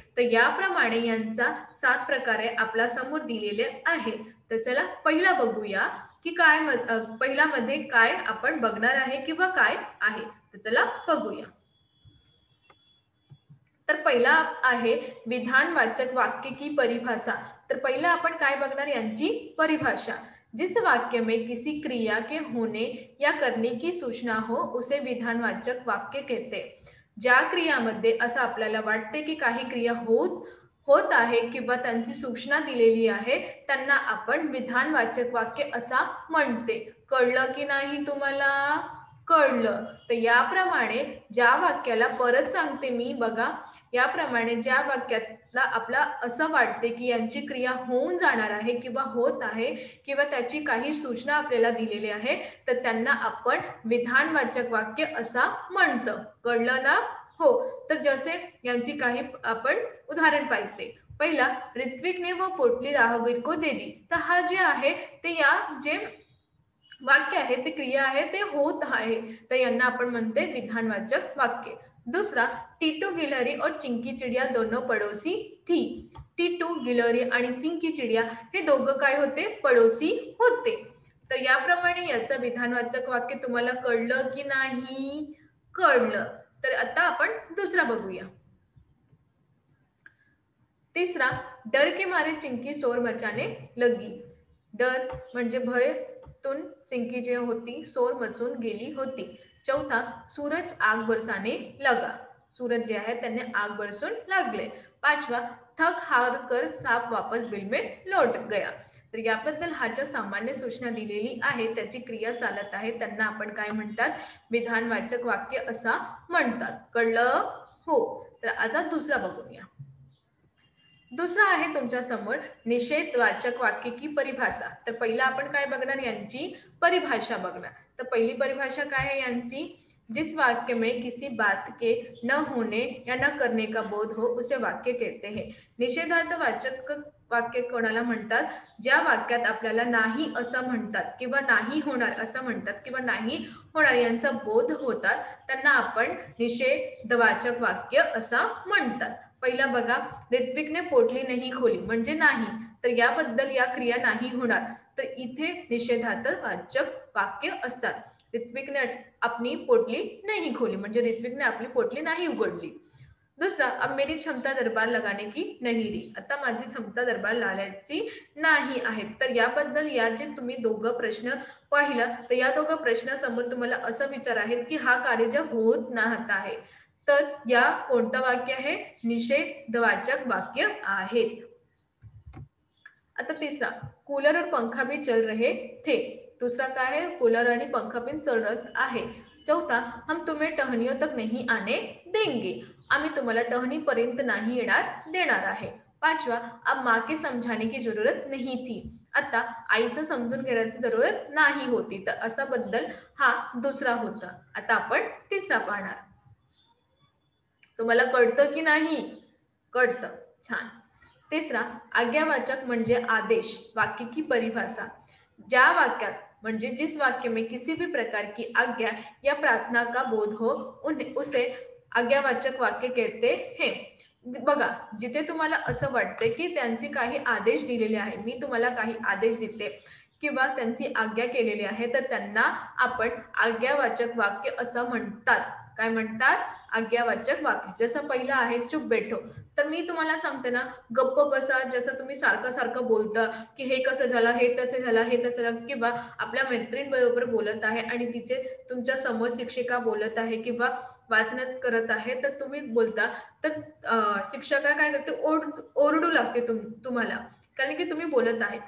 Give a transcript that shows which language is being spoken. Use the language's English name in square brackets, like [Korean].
[Marathi] तर याप्रमाणे यांचा 7 प्रकारे आपल्या समोर दिलेले आहे। तर चला पहिला बघूया की काय पहिला मध्ये काय आपण बघणार आहे किंवा काय आहे। तर चला बघूया। तर पहिला आहे विधानवाचक वाक्य की परिभाषा। तर पहिला आपण काय बघणार? यांची परिभाषा। [Hindi] जिस वाक्य में किसी क्रिया के होने या करने की सूचना हो उसे विधानवाचक वाक्य कहते। [Marathi] ज्या क्रियामध्ये असं आपल्याला वाटते की काही क्रिया होत आहे किंवा त्यांची सूचना दिलेली आहे, त्यांना आपण विधानवाचक वाक्य असा म्हणते। कळलं की नाही तुम्हाला? कळलं। तर याप्रमाणे ज्या वाक्याला परत सांगते मी, बघा, याप्रमाणे ज्या वाक्यातला आपला असं वाटते की यांची क्रिया होऊन जाणार आहे किंवा होत आहे किंवा त्याची काही सूचना आपल्याला दिलेली आहे, तर त्यांना आपण विधानवाचक वाक्य असा म्हणतो। कळलं ना? हो। तर जसे यांची काही आपण उदाहरण पाहिजे। [Hindi] पहिला, ऋत्विक ने वो पोटली राहगीर को दे दी। [Marathi] तर हा जे आहे ते या जे वाक्य आहे ते क्रिया आहे ते होत आहे, तर यांना आपण म्हणते विधानवाचक वाक्य। [Hindi] दूसरा, टीटू गिलहरी और चिंकी चिड़िया दोनों पड़ोसी थी। [Marathi] टीटू गिलहरी आणि चिंकी चिड़िया हे दोघं काय होते? पड़ोसी होते। तर याप्रमाणे याचं विधानवाचक वाक्य तुम्हाला कळलं की नाही? कळलं। तर आता आपण दुसरा बघूया। [Hindi] तीसरा, डर के मारे चिंकी शोर मचाने लगी। [Marathi] डर म्हणजे भयतून चिंकी जे होती शोर मचून गेली होती। चौथा, [Hindi] सूरज आग बरसाने लगा। [Marathi] सूरज जे आहे त्यांनी आग बरसून लागले। [Hindi] पाचवा, थक हार कर सांप वापस बिल में लौट गया। [Marathi] तर याबद्दल ह्याच्या सामान्य सूचना दिलेली आहे, त्याची क्रिया चालत आहे, त्यांना आपण काय म्हणतात? विधानवाचक वाक्य असा म्हणतात। कळलं? हो। तर आता दुसरा बघूया। दुसरा आहे तुमच्या समोर निषेधवाचक वाक्य की परिभाषा। तर पहिला आपण काय बघणार? यांची परिभाषा बघणार। तर पहिली परिभाषा काय आहे यांची? [Hindi] जिस वाक्य में किसी बात के न होने या न करने का बोध हो उसे वाक्य कहते हैं। [Marathi] निषेधार्थवाचक वाक्य कोणाला म्हणतात? ज्या वाक्यात आपल्याला नाही असं म्हणतात किंवा नाही होणार असं म्हणतात किंवा नाही होणार यांचा बोध होतात, त्यांना आपण निषेधवाचक वाक्य असं म्हणतात। पहिला बघा, ऋत्विकने पोटली नाही खोली म्हणजे नाही, तर याबद्दल या क्रिया नाही होणार, तर इथे निषेधार्थवाचक वाक्य असतात। [Hindi] ऋत्विकने अपनी पोटली नहीं खोली [Marathi] म्हणजे ऋत्विकने आपली पोटली नाही उघडली। [Hindi] दुसरा, अब मेरी क्षमता दरबार लगाने की नहीं रही। [Marathi] आता माझी क्षमता दरबार लावायची नाही आहे। तर याबद्दल या जे तुम्ही दोघं प्रश्न पाहिला, तर या दोघं प्रश्नासमोर तुम्हाला असं विचार आहे की हा कार्य होत नाहत आहे, तर या कोणतं वाक्य आहे? निषेधवाचक वाक्य आहे। आता तिसरा, [Hindi] कूलर और पंखा भी चल रहे थे। दूसरा काय है, [Marathi] कूलर आणि पंखा भी चलत आहे। चौथा, [Hindi] हम तुम्हें टहनियों तक नहीं आने देंगे, [Marathi] आम्ही तुम्हाला टहनीपर्यंत नाही येणार देणार आहे। पाचवा, [Hindi] अब माँ के समझाने की जरूरत नहीं थी, [Marathi] आता आईचं समजून घेण्याची जरूरत नाही होती। तर असा बद्दल हा दुसरा होता। आता आपण तिसरा पाहणार। तुम्हाला कळतं की नाही? कळतं, छान। तिसरा, आज्ञावाचक म्हणजे आदेश, वाक्य की परिभाषा। ज्या वाक्यात म्हणजे [Hindi] जिस वाक्य में किसी भी प्रकार की आज्ञा या प्रार्थना का बोध हो उसे आज्ञावाचक वाक्य कहते हैं। [Marathi] बघा, जिथे तुम्हाला असं वाटते की त्यांची काही आदेश दिलेले आहे, मी तुम्हाला काही आदेश देते किंवा त्यांची आज्ञा केलेली आहे, तर त्यांना आपण आज्ञावाचक वाक्य असं म्हणतात। काय म्हणतात? आज्ञावाचक वाक्य। जसं पहिलं आहे [Hindi] चुप बैठो, [Marathi] तर मी तुम्हाला सांगते ना, गप्प बसा, जसं तुम्ही सारखं सारखं बोलता की हे कसं झालं, हे तसं झालं, हे तसं झालं, किंवा आपल्या मैत्रिणीबरोबर बोलत आहे आणि तिचे तुमच्या समोर शिक्षिका बोलत आहे किंवा वाचनात करत आहे, तर तुम्ही बोलता, तर शिक्षका काय करते, ओरडू लागते तुम्हाला, कारण की तुम्ही बोलत आहे।